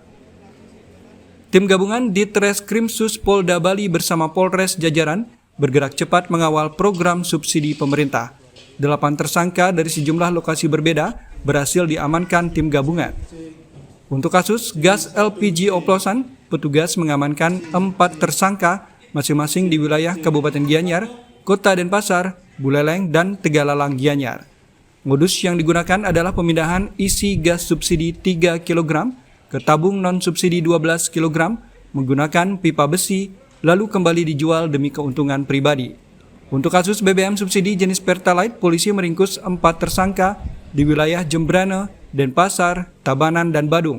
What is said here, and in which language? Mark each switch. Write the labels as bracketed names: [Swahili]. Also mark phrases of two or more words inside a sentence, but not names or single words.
[Indonesian] Tim gabungan Ditreskrimsus Polda Bali bersama Polres jajaran bergerak cepat mengawal program subsidi pemerintah. 8 tersangka dari sejumlah lokasi berbeda berhasil diamankan tim gabungan. Untuk kasus gas LPG oplosan, petugas mengamankan 4 tersangka masing-masing di wilayah Kabupaten Gianyar, Kota Denpasar, Buleleng, dan Tegalalang Gianyar. Modus yang digunakan adalah pemindahan isi gas subsidi 3 kg ke tabung non-subsidi 12 kg menggunakan pipa besi, lalu kembali dijual demi keuntungan pribadi. Untuk kasus BBM subsidi jenis Pertalite, polisi meringkus 4 tersangka di wilayah Jembrana, Denpasar, Tabanan, dan Badung.